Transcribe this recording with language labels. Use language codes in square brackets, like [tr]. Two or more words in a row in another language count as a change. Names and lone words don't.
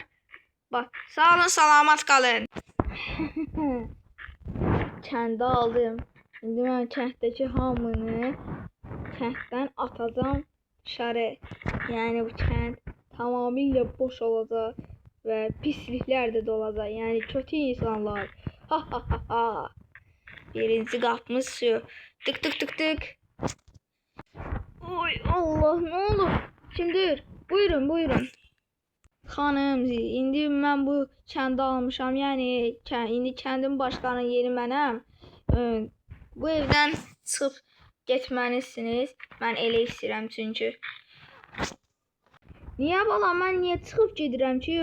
[az] Bax, sağ olun, salamat qalın. Kəndə aldım. İndi mən kənddəki hamını kənddən atacağım dışarı. Yəni bu kənd tamamilə boş olacaq və pisliklər də dolacaq. Yəni [tr] kötü insanlar. [az] Birinci qapımız şu. [tr] Tık tık tık tık. Oy Allah, ne olur? Kimdir? [az] Buyurun, buyurun. Xanım, indi mən bu kəndi almışam. Yəni indi kəndin başqanı yeri mənəm. Bu evdən çıxıb getməlisiniz. Mən elə istəyirəm çünki. Niyə bala, mən niyə çıxıb gedirəm ki?